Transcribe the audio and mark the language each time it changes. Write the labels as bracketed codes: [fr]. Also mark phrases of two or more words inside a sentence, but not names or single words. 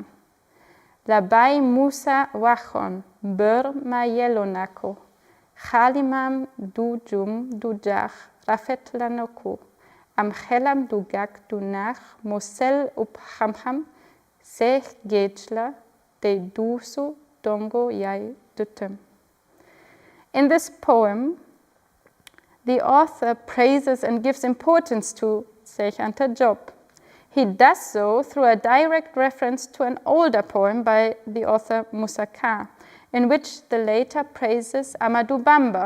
[wo] La Baay Musa waxoon, Mbër ma yelloo na ko, xaalimam du jum du jaax, rafet la na ko, am xelam du gàkk du naax, mu sell upp xam-xam, seex géej la, te duusu dongo yaay dëtëm. [en] In this poem, the author praises and gives importance to Cheikh Anta Diop. He does so through a direct reference to an older poem by the author Moussa Ka, in which the later praises Amadou Bamba.